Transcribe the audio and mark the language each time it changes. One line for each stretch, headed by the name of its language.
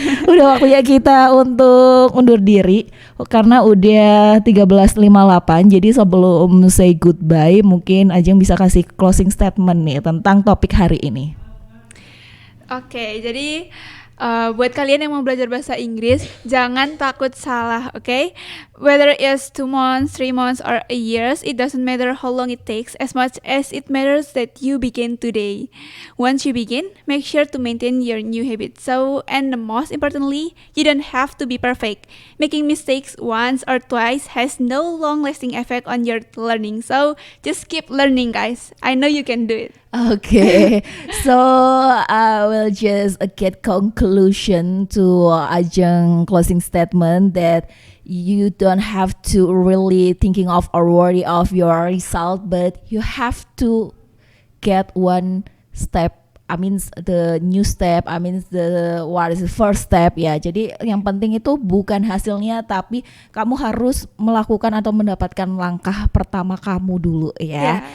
Indonesian: Udah waktunya kita untuk undur diri karena udah 13.58. Jadi sebelum
English: say goodbye,
Indonesian: mungkin Ajeng bisa kasih closing statement nih tentang topik hari ini. Oke, jadi buat kalian yang mau belajar bahasa Inggris, jangan takut salah, oke?
English: Whether it's 2 months, 3 months, or a years, it doesn't matter how long it takes, as much as it matters that you begin today. Once you begin, make sure to maintain your new habits. So, and the most importantly, you don't have to be perfect. Making mistakes once or twice has no long-lasting effect on your learning. So, just keep learning, guys. I know you can do it. Okay, so I will just get conclusion to Ajeng closing statement that you don't have to really thinking of or worry of your result, but you have to get one step. I mean the new step, I mean the what is the first step ya.
Indonesian: Jadi yang penting itu bukan hasilnya, tapi kamu harus melakukan atau mendapatkan langkah pertama kamu dulu ya.